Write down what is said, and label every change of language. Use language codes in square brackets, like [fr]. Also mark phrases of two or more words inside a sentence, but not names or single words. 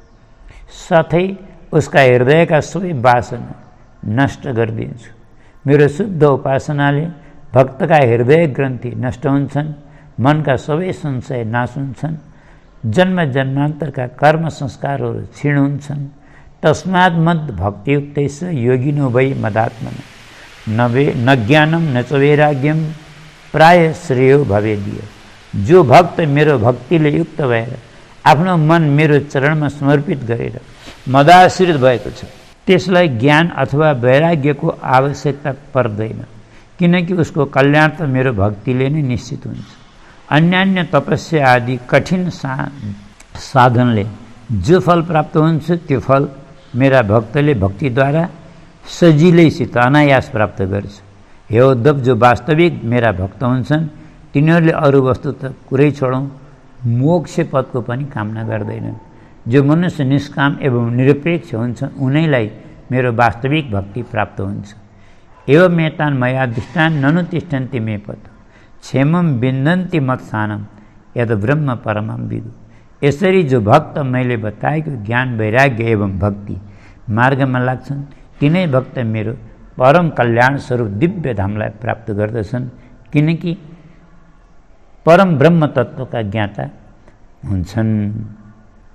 [ne] साथै उसका हृदयका सबै वासना नष्ट गरिदिन्छु। मेरो शुद्ध उपासनाले भक्तका हृदय ग्रन्थि नष्ट हुन्छन् मनका सबै संशय नाश हुन्छन्, जन्म जन्मान्तरका कर्म संस्कारहरू क्षीण हुन्छन्। [sa] तस्मात् मद भक्तियुक्तैः योगिनो वै मदात्मना न ज्ञानम न च वैराग्यम प्राय श्रेयो भवेदीय। [ne] जो भक्त मेरो भक्तिले युक्त भएर आफ्नो मन मेरो चरणमा समर्पित गरेर मदाश्रित भएको छ, त्यसलाई ज्ञान अथवा वैराग्यको आवश्यकता पर्दैन, किनकि उसको कल्याण त मेरो भक्तिले नै निश्चित हुन्छ। अन्यान्य तपस्या आदि कठिन साधनले जो फल प्राप्त हुन्छ त्यो फल मेरा भक्तले भक्तिद्वारा सजिलैसित अनायास प्राप्त गर्छ। हे उद्धव, जो वास्तविक मेरा भक्त हुन्छन् तिनीहरूले अरू वस्तु त कुरै छोडौँ, मोक्ष पदको पनि कामना गर्दैनन्। जो मनुष्य निष्काम एवं निरपेक्ष हुन्छन् उनैलाई मेरो वास्तविक भक्ति प्राप्त हुन्छ। [sa] एवं एतान् मया दृष्टान् ननु तिष्ठन्ति मे पद क्षेमं विन्दन्ति मत्स्थानं यद ब्रह्म परमं विदु। [ne] यसरी जो भक्त मैले बताएको ज्ञान वैराग्य एवं भक्ति मार्गमा लाग्छन् तिनै भक्त मेरो परम कल्याण स्वरूप दिव्य धामलाई प्राप्त गर्दछन्, किनकि परम ब्रह्म तत्त्वका ज्ञाता हुन्छन्।